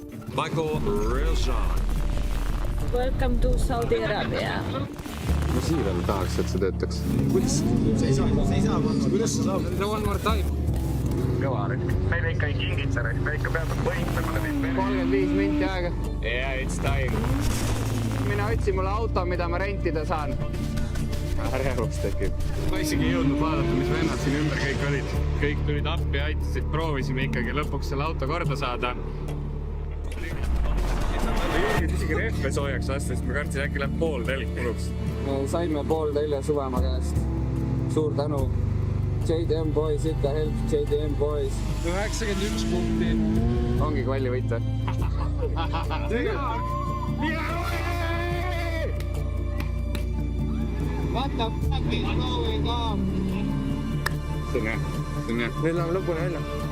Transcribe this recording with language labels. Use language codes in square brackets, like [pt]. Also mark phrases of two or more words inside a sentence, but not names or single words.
[en] Michael Rizan. Welcome to Saudi Arabia. [et] Ma siiralt tahaks, et see töötaks. Kuidas? See ei saa. Kuidas see saab? [en] No one more time. [et] Kõva rikk. Meile ikka ei kingid selleks, me ikka peame võitlema läbi. 35 minti aega. [en] Yeah, it's time. [et] Mine otsi mulle auto, mida ma rentida saan. Ärevus tekib. Ma isegi ei jõudnud vaadata, mis vennad siin ümber kõik olid. Kõik tulid appi, aitasid, proovisime ikkagi lõpuks selle auto korda saada. Isegi rehve soojaks lasta, sest me kartsin äkki läheb pool telg kuluks. Me saime pool telja Suvemaa käest. Suur tänu. [en] JDM Boys, ikka help JDM Boys. [et] 91 punkti. Ongi kvalli võita. [en] What the fuck is going on? [et] See on hea. Meil on lõpuni välja.